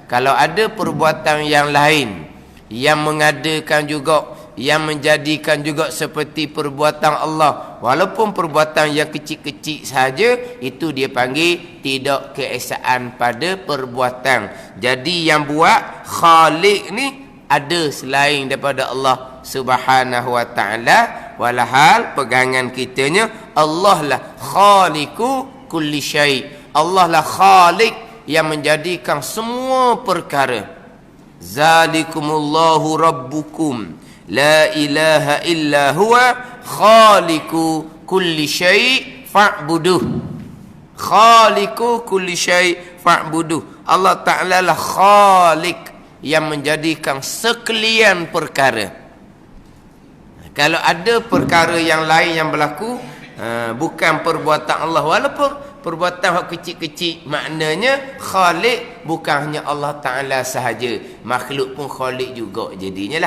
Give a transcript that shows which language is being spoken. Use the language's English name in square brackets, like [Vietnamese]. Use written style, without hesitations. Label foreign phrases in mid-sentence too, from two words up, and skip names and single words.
[Malay] Kalau ada perbuatan yang lain yang mengadakan juga, yang menjadikan juga seperti perbuatan Allah, walaupun perbuatan yang kecil-kecil saja, itu dia panggil tidak keesaan pada perbuatan. Jadi yang buat Khaliq ni ada selain daripada Allah [Arabic] سبحانه وتعالى, [Malay] walahal pegangan kitanya Allah lah [Arabic] خالق كل شيء'. [Malay] Allah lah khaliq yang menjadikan semua perkara. [Arabic] ذلكم الله ربكم لا إله إلا هو خالق كل شيء فاعبدوه. خالق كل شيء فاعبدوه. [Malay] Allah Ta'ala lah khaliq yang menjadikan sekalian perkara. Kalau ada perkara yang lain yang berlaku, bukan perbuatan Allah, walaupun perbuatan yang kecil-kecil, maknanya Khaliq bukan hanya Allah Ta'ala sahaja, makhluk pun Khaliq juga jadinya lah.